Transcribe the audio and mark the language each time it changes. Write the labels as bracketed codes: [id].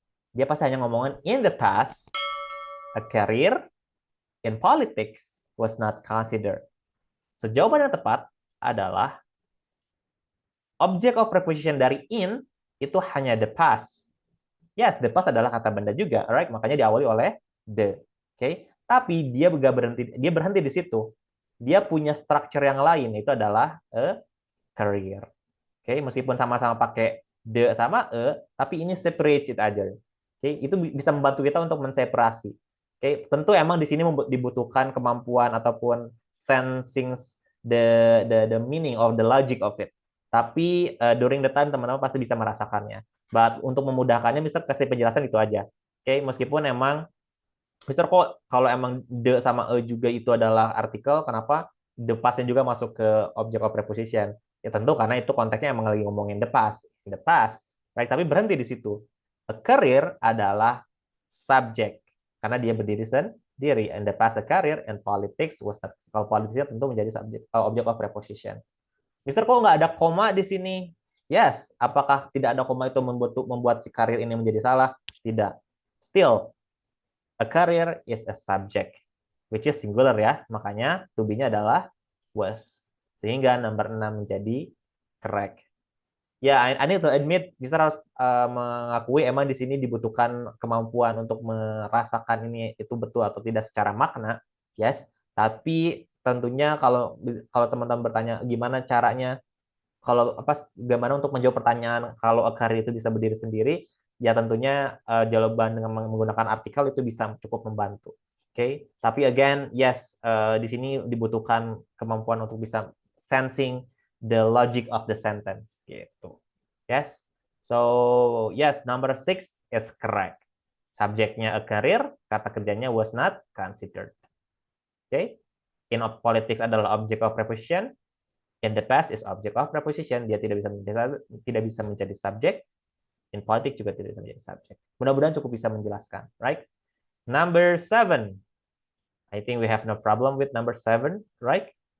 [id] dia pasti hanya ngomongin [en] in the past, a career in politics was not considered. [id] So, jawaban yang tepat adalah object of preposition dari in itu hanya the past. Yes, the past adalah kata benda juga, alright? Makanya diawali oleh the. Oke, okay? Tapi dia berhenti di situ. Dia punya structure yang lain, itu adalah a career. Oke, okay? Meskipun sama-sama pakai the sama tapi ini separate it aja. Oke, okay? Itu bisa membantu kita untuk menseparasi. Oke, okay? Tentu emang di sini dibutuhkan kemampuan ataupun [en] sensing the meaning of the logic of it. [id] Tapi [en] during the time [id] teman-teman pasti bisa merasakannya. But untuk memudahkannya, Mister kasih penjelasan itu aja. Oke, okay? Meskipun emang Mister kok kalau emang the sama juga itu adalah artikel, kenapa the past juga masuk ke object of preposition? Ya tentu karena itu konteksnya emang lagi ngomongin the past, right? Tapi berhenti di situ. A career adalah subject karena dia berdiri sendiri. [en] And the past a career and politics was not. [id] Kalau politiknya tentu menjadi subject object of preposition. Mister kok nggak ada koma di sini? Yes, apakah tidak ada koma itu membuat si karir ini menjadi salah? Tidak. [en] Still, a career is a subject, which is singular ya. [id] Makanya to be-nya adalah was. Sehingga nomor 6 menjadi correct. Ya, [en] I need to admit, [id] Mister harus mengakui emang di sini dibutuhkan kemampuan untuk merasakan ini itu betul atau tidak secara makna, yes. Tapi tentunya kalau kalau teman-teman bertanya gimana caranya, kalau apa bagaimana untuk menjawab pertanyaan kalau a career itu bisa berdiri sendiri, ya tentunya jawaban dengan menggunakan artikel itu bisa cukup membantu. Oke, okay? Tapi again, yes, di sini dibutuhkan kemampuan untuk bisa [en] sensing the logic of the sentence [id] gitu. Yes. [en] So, yes, number 6 is correct. Subjeknya a career, [id] kata kerjanya [en] was not considered. Oke. Okay? In politics adalah object of preposition. In the past is object of preposition. [id] Dia tidak bisa menjadi subjek. In politics juga tidak bisa menjadi subjek. Mudah-mudahan cukup bisa menjelaskan, right? Number 7. [en] I think we have no problem with number 7, right?